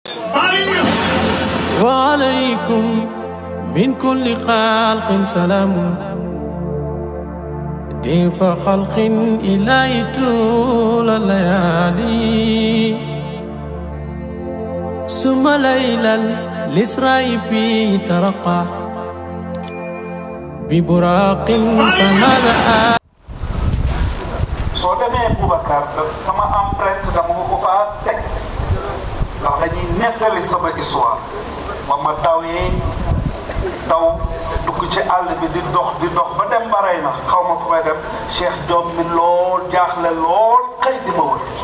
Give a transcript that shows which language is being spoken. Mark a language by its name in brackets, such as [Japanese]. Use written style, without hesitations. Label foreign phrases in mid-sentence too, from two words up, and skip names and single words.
[Arabic] وعليكم من كل خلق سلام ضيف خلق إلهي طول الليالي ثم ليلا الإسراء فيه ترقى ببراق فهذا [Wolof] soo demee Boubacar sama empreinte dama ko faa teg ndax dañuy nettali sama histoire ba ma dawee daw dugg ci àll bi di dox ba dem baray na xaw ma fu may dem Cheikh Diop mi lool jaaxle lool xëy di ma wër